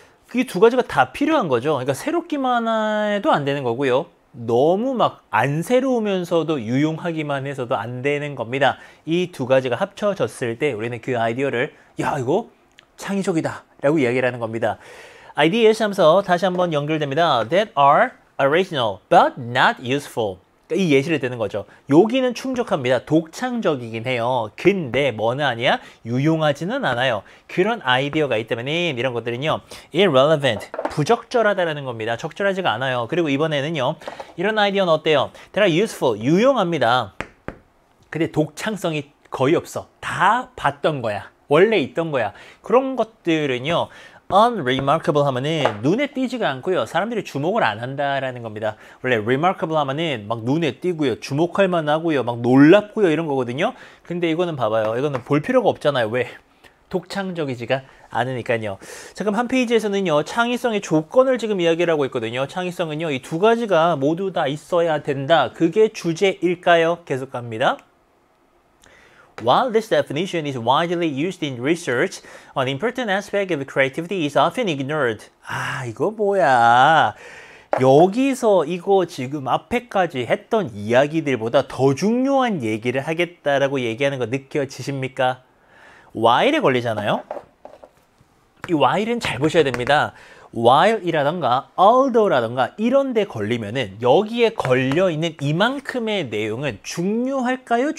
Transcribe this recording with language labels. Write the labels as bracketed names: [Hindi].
[Korean] 그게 두 가지가 다 필요한 거죠. 그러니까 새롭기만 해도 안 되는 거고요. 너무 막 안 새로우면서도 유용하기만 해서도 안 되는 겁니다. 이 두 가지가 합쳐졌을 때 우리는 그 아이디어를 야, 이거 창의적이다 라고 이야기를 하는 겁니다. ideas 하면서 다시 한번 연결됩니다. [English] That are original but not useful. [Korean] 이 예시를 드는 거죠. 여기는 충족합니다. 독창적이긴 해요. 근데 뭐는 아니야? 유용하지는 않아요. 그런 아이디어가 있다면 이런 것들은요, irrelevant, 부적절하다는 겁니다. 적절하지가 않아요. 그리고 이번에는요, 이런 아이디어는 어때요? [English] They are useful, [Korean] 유용합니다. 근데 독창성이 거의 없어. 다 봤던 거야. 원래 있던 거야. 그런 것들은요, unremarkable 하면은 눈에 띄지가 않고요. 사람들이 주목을 안 한다라는 겁니다. 원래 remarkable 하면은 막 눈에 띄고요. 주목할 만하고요. 막 놀랍고요. 이런 거거든요. 근데 이거는 봐봐요. 이거는 볼 필요가 없잖아요. 왜? 독창적이지가 않으니까요. 자, 그럼 한 페이지에서는요, 창의성의 조건을 지금 이야기를 하고 있거든요. 창의성은요, 이 두 가지가 모두 다 있어야 된다. 그게 주제일까요? 계속 갑니다. [English] While this definition is widely used in research, an important aspect of creativity is often ignored. [Korean] 이거 뭐야? 여기서 이거 지금 앞에까지 했던 이야기들보다 더 중요한 얘기를 하겠다라고 얘기하는 거 느껴지십니까? while에 걸리잖아요? 이 while은 잘 보셔야 됩니다. while이라던가 although라던가 이런 데 걸리면은 여기에 걸려있는 이만큼의 내용은 중요할까요?